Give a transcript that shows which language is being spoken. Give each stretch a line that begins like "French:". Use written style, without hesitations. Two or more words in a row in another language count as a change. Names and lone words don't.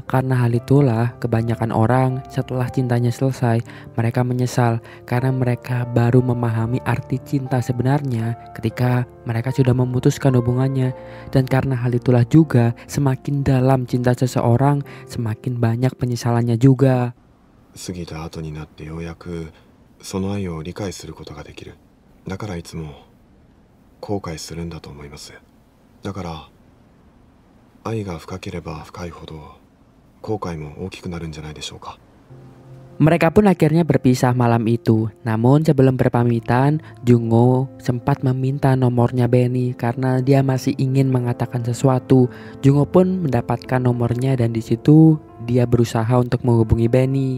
Indonesian: Karena hal itulah kebanyakan orang setelah cintanya selesai, mereka menyesal karena mereka baru memahami arti cinta sebenarnya ketika mereka sudah memutuskan hubungannya. Dan karena hal itulah juga semakin dalam cinta seseorang, semakin banyak penyesalannya juga.
Japanese: 過ぎた後になってようやくその愛を理解することができる。だからいつも後悔するんだと思います。だから愛が深ければ深いほど後悔も大きくなるんじゃないでしょうか。
Indonesian: Mereka pun akhirnya berpisah malam itu. Namun sebelum berpamitan, Jungo sempat meminta nomornya Benny karena dia masih ingin mengatakan sesuatu. Jungo pun mendapatkan nomornya dan di situ dia berusaha untuk menghubungi Benny.